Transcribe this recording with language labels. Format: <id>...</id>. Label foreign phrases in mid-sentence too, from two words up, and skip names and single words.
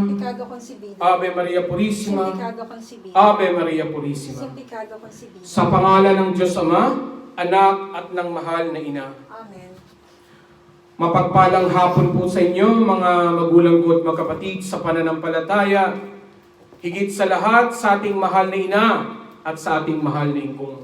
<es>Pecado concebido. Ave Maria Sin Purissima, pecado concebido. Ave Maria Purissima. Sin pecado concebido.</es> <tl>Sa pangalan ng Diyos Ama, Anak at ng mahal na Ina. Amen. Mapagpalang hapon po sa inyo, mga magulang ko at mga kapatid sa pananampalataya, higit sa lahat sa ating mahal na Ina at sa ating mahal na Ingkong.</tl>